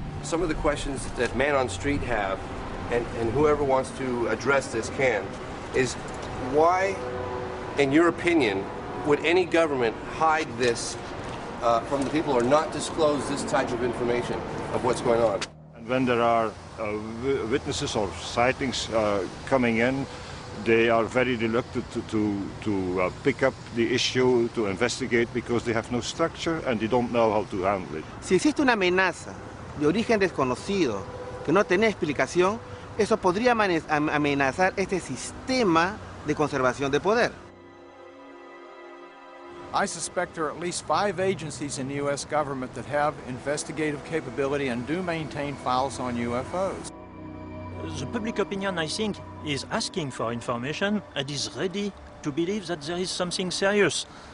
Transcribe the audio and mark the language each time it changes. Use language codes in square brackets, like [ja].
[en] Some of the questions that Man on Street have, and whoever wants to address this can, is why, in your opinion, would any government hide this from the people or not disclose this type of information of what's going on? And when there are witnesses or sightings coming in, they are very reluctant to pick up the issue, to investigate, because they have no structure and they don't know how to handle it. [es] Si existe una amenaza de origen desconocido que no tiene explicación, eso podría amenazar este sistema de conservación de poder. [en] I suspect there are at least 5 agencies in the U.S. government that have investigative capability and do maintain files on UFOs. The public opinion, I think, is asking for information and is ready to believe that there is something serious.